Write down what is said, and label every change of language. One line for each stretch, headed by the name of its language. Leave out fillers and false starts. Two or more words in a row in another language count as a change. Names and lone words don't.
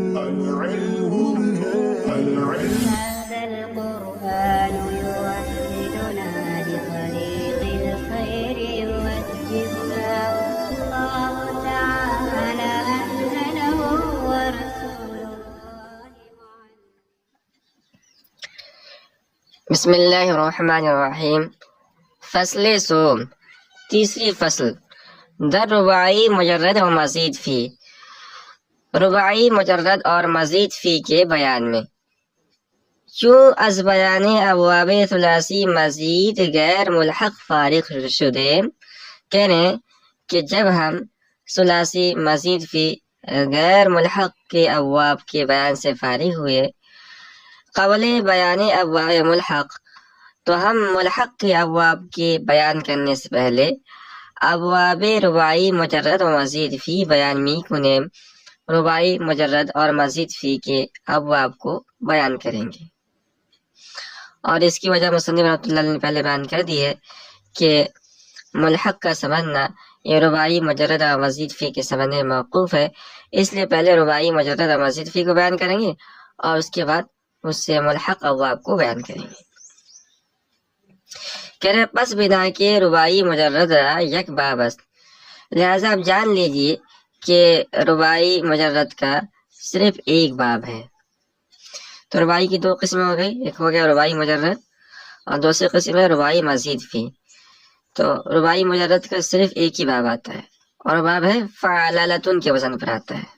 Arabic: هذا القرآن يوحدنا لطريق الخير يوجهنا الله تعالى أنزله ورسول الله بسم اللہ الرحمن الرحیم۔
Persian: فصل سوم،
Urdu: تیسری فصل،
Persian: در رباعی مجرد و مزید فی،
Urdu: رباعی مجرد اور مزید فی کے بیان میں۔
Persian: چون از بیان ابواب ثلاثی مزید غیر ملحق فارغ شدے،
Urdu: کہنے کہ جب ہم ثلاثی مزید فی غیر ملحق کے ابواب کے بیان سے فارغ ہوئے،
Persian: قبل بیان ابواب ملحق،
Urdu: تو ہم ملحق کے ابواب کے بیان کرنے سے پہلے
Persian: ابواب رباعی مجرد و مزید فی بیان می کنیم،
Urdu: رباعی مجرد اور مزید فی کے ابواب کو بیان کریں گے۔ اور اس کی وجہ مصنف رحمۃ اللہ نے پہلے بیان کر دی ہے کہ ملحق کا سمجھنا یہ رباعی مجرد اور مزید فی کے سمجھنے میں موقوف ہے، اس لیے پہلے رباعی مجرد اور مزید فی کو بیان کریں گے اور اس کے بعد اس سے ملحق ابواب کو بیان کریں گے۔ کہہ رہے
Persian: پس بنا کے رباعی مجرد یک باب است،
Urdu: لہذا آپ جان لیجئے کہ رباعی مجرد کا صرف ایک باب ہے۔ تو رباعی کی دو قسمیں ہو گئی، ایک ہو گیا رباعی مجرد اور دوسری قسم ہے رباعی مزید فی۔ تو رباعی مجرد کا صرف ایک ہی باب آتا ہے اور باب ہے فعلالتن کے وزن پر آتا ہے۔